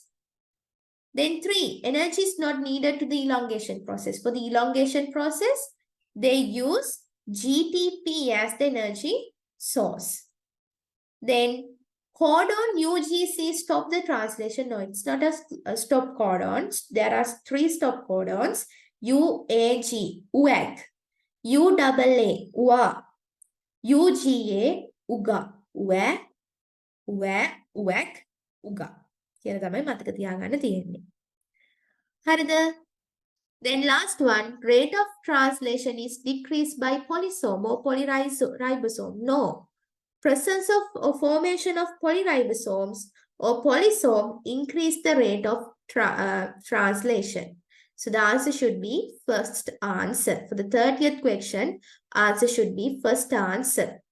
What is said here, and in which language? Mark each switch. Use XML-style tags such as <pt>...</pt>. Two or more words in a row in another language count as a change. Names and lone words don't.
<en>Then 3, energy is not needed to the elongation process. For the elongation process, they use GTP as the energy source. Then codon UGC stop the translation. No, it's not a stop codons. There are 3 stop codons. UAG, UAG, UAA, UA, UGA, UGA, UA, UA, UAG, UGA.</en> <si>කියලා තමයි මතක තියාගන්න තියෙන්නේ. හරිද?</si> <en>Then last one, rate of translation is decreased by polysome or polyribosome. No. Presence of or formation of polyribosomes or polysome increase the rate of translation. So the answer should be first answer. For the 30th question, answer should be first answer.</en>